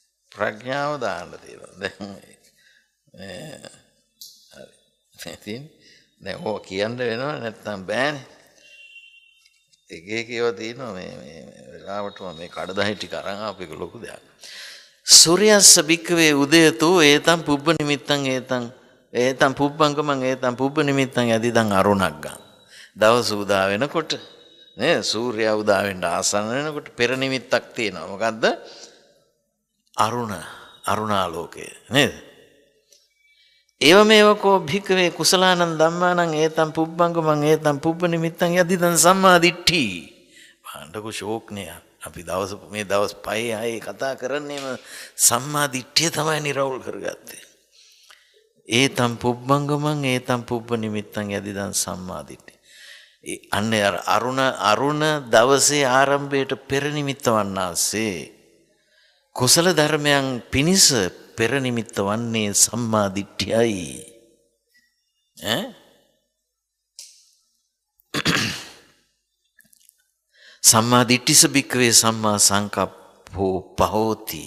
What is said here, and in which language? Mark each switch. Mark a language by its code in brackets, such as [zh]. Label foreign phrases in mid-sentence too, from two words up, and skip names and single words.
[si] ප්‍රඥාව දාන්න තියෙනවා. දැන් හරි. දැන් ඕක කියන්න වෙනවා නැත්නම් බෑනේ. එක එක ඒවා තියෙනවා මේ වෙලාවට මේ කඩදාසි ටික අරන් ආපු එක ලොකු දෙයක්. [pi] සූර්යස්ස බික්කවේ උදයතෝ ඒතම් පුබ්බ නිමිත්තං ඒතම් පුබ්බංගමං ඒතම් පුබ්බ නිමිත්තං යදිදං [si] අරුණක් ගන්න. දවස උදා වෙනකොට නේ සූර්යයා උදා වෙන්න ආසන්න වෙනකොට පෙර නිමිත්තක් තියෙනවා. මොකද්ද? අරුණාලෝකය නේද? [pi] ඒව මේවකෝ භික්කවේ කුසලානං ධම්මානං ඒතම් පුබ්බංගමං ඒතම් පුබ්බ නිමිත්තං යදිදං සම්මා දිට්ඨි. [si] පාණ්ඩක ශෝක්නේ අපි මේ දවස් 5-6 කතා කරන්නේම සම්මා දිට්ඨිය තමයි නිරවුල් කරගත්තේ. [pi] ඒතම් පුබ්බංගමං ඒතම් පුබ්බ නිමිත්තං යදිදං සම්මා දිට්ඨි. [si] අන්න අරුණ දවසේ ආරම්භයට පෙර නිමිත්ත වන්නාසේ කුසල ධර්මයන් පිනිස පෙර නිමිත්ත වන්නේ සම්මා දිට්ඨියයි. [pi] සම්මා දිට්ඨිස බික්කවේ සම්මා සංකප්පෝ පහෝති.